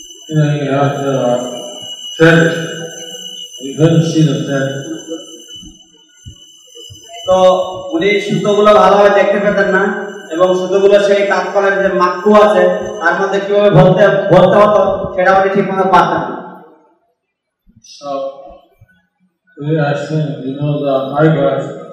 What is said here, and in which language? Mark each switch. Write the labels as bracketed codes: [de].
[en] You have to thread it. You couldn't see the thread. [bn] তো উনি সুতোগুলো ভালোভাবে দেখতে পেতেন না এবং সুতোগুলো সেই তাৎকালের যে মাক্কু আছে তার মধ্যে কিভাবে ভরতে হতো সেটা উনি ঠিক মতো পারতেন না। [en] So we asked him, you know the eyeglass,